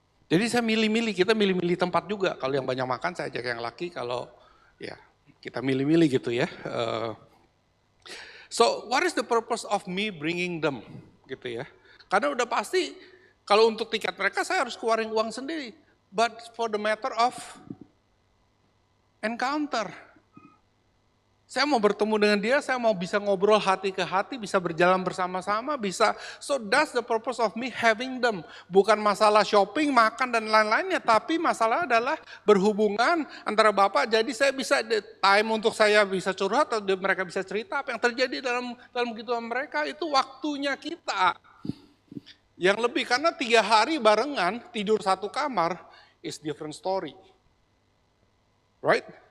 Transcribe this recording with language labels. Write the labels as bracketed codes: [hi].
[id] Jadi saya milih-milih, kita milih-milih tempat juga. Kalau yang banyak makan saya ajak yang laki, kalau ya kita milih-milih gitu ya. [en] So what is the purpose of me bringing them [id] gitu ya. Karena udah pasti kalau untuk tiket mereka saya harus keluarin uang sendiri. [en] But for the matter of encounter. [id] Saya mau bertemu dengan dia, saya mau bisa ngobrol hati ke hati, bisa berjalan bersama-sama, bisa. [en] So that's the purpose of me having them. [id] Bukan masalah shopping, makan dan lain-lainnya, tapi masalah adalah berhubungan antara Bapak. Jadi saya bisa time untuk saya bisa curhat atau mereka bisa cerita apa yang terjadi dalam kehidupan mereka, itu waktunya kita. Yang lebih karena 3 hari barengan tidur satu kamar [en] is different story. Right?